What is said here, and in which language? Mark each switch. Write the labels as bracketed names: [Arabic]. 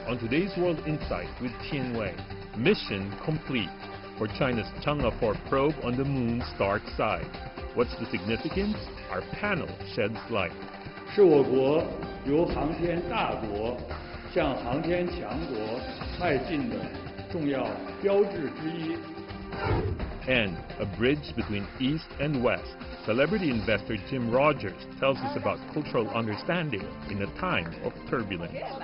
[English] Today's World Insight with Chang'e. Mission complete for China's Chang'e 4 probe on the moon's dark side. What's the significance? Our panel sheds light. [Chinese] 是我国由航天大国向航天强国迈进的重要标志之一。 [English] And a bridge between East and West. Celebrity investor Jim Rogers tells us about cultural understanding in a time of turbulence.